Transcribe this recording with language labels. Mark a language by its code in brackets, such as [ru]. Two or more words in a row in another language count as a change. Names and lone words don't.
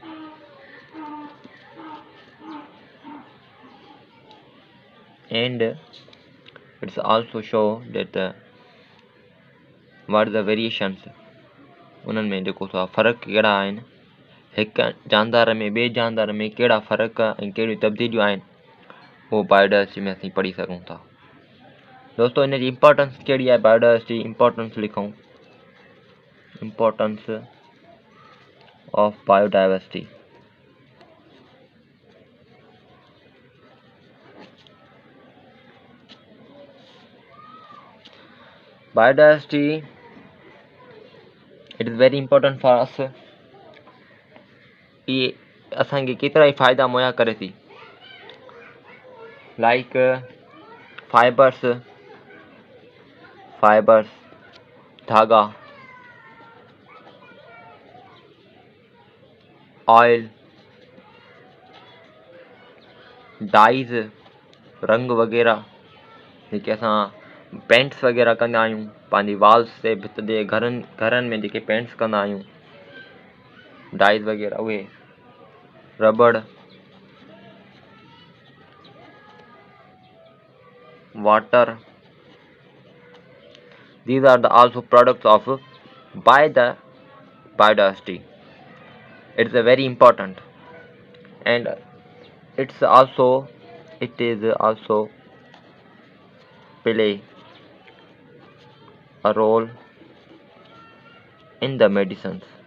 [en] And it's also show that what are the variations, [sd] उन्हनि में जेको फ़र्क़ु कहिड़ा आहिनि, हिकु जानदार में ॿिए जानदार में कहिड़ा फ़र्क़ु ऐं कहिड़ियूं तब्दीलियूं आहिनि, उहो बायोडाइवर्सिटी में असीं पढ़ी सघूं था. दोस्तों हिन जी इम्पोर्टेंस कहिड़ी आहे? [en] biodiversity importance [sd] लिखूं. [en] importance of biodiversity. Biodiversity, it is very important for us. [sd] ये असांखे केतिरा ई फ़ाइदा मुहैया करे थी, [en] like fibers, [sd] धागा, ऑयल, डाइज, रंग वग़ैरह जेके असां पेंट्स वग़ैरह कंदा आहियूं पंहिंजी वॉल्स ते भित ते घरनि में जेके पेंट्स कंदा आहियूं डाइज़ वग़ैरह उहे [en] rubber water. These are the also products of by the biodiversity. It's a very important, and it is also play a role in the medicines.